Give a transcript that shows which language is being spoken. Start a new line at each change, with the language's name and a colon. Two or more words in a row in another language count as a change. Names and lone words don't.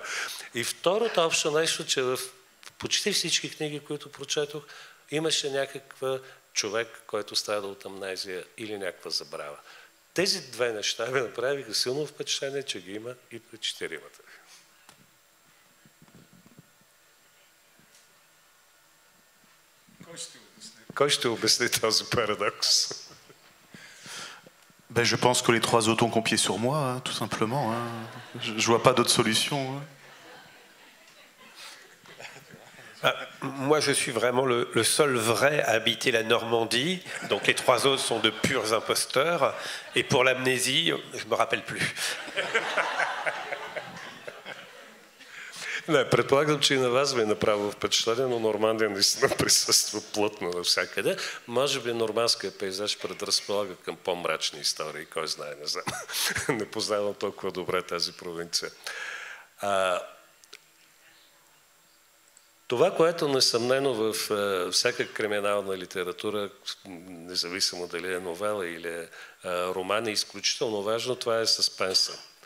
Bulgarian: И второто общо нещо, че в почти всички книги, които прочетох, имаше някаква човек, който страда от амнезия или някаква забрава. Тези 2 неща ми направиха силно впечатление, че ги има и при четиримата. Кой ще обясни този парадокс?
French: Ben, je pense que les 3 autres ont confié sur moi, hein, tout simplement. Hein. Je vois pas d'autre solution. Hein. Moi, je suis vraiment le seul vrai à habiter la Normandie. Donc les 3 autres sont de purs imposteurs. Et pour l'amnésie, je ne me rappelle plus.
Bulgarian: Не, предполагам, че и на вас ви е направило впечатление, но Нормандия наистина присъства плътно навсякъде. Може би нормандския пейзаж предразполага към по-мрачни истории, кой знае, не знам. Не познавам толкова добре тази провинция. Това, което несъмнено в всяка криминална литература, независимо дали е новела или е роман, е изключително важно, това е съспенса.